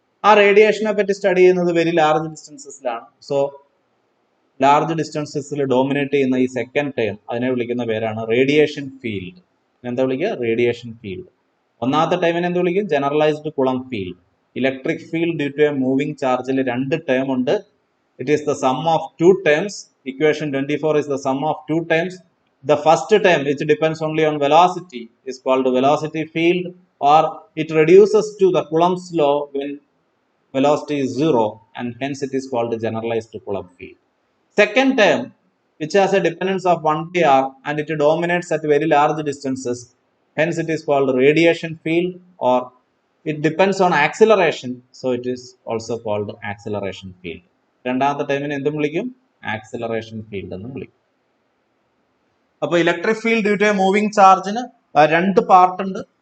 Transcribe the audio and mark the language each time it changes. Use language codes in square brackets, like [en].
[ml] ആ റേഡിയേഷനെ പറ്റി സ്റ്റഡി ചെയ്യുന്നത് very large ഡിസ്റ്റൻസസിലാണ്. So large ഡിസ്റ്റൻസസിൽ dominate ചെയ്യുന്ന ഈ സെക്കൻഡ് ടേം അതിനെ വിളിക്കുന്ന പേരാണ് റേഡിയേഷൻ ഫീൽഡ്. എന്താ വിളിക്കുക? Radiation field. ഒന്നാമത്തെ ടൈമിനെ എന്ത് വിളിക്കും? ജനറലൈസ്ഡ് കുളം field. Electric field due to A moving ചാർജിൽ രണ്ട് ടേം ഉണ്ട്. [en] It is the sum of two terms. Equation 24 is the sum of two terms. The first term, which depends only on velocity, is called velocity field, or it reduces to the Coulomb's law when velocity is 0, and hence it is called generalized Coulomb field. Second term, which has a dependence of 1/r and it dominates at very large distances, hence it is called radiation field, or it depends on acceleration, so it is also called acceleration field. [ml] രണ്ടാമത്തെ ടൈമിന് എന്തും വിളിക്കും? Acceleration field എന്നും വിളിക്കും. അപ്പോൾ electric field due to A moving ചാർജിന് രണ്ട് part ഉണ്ട്.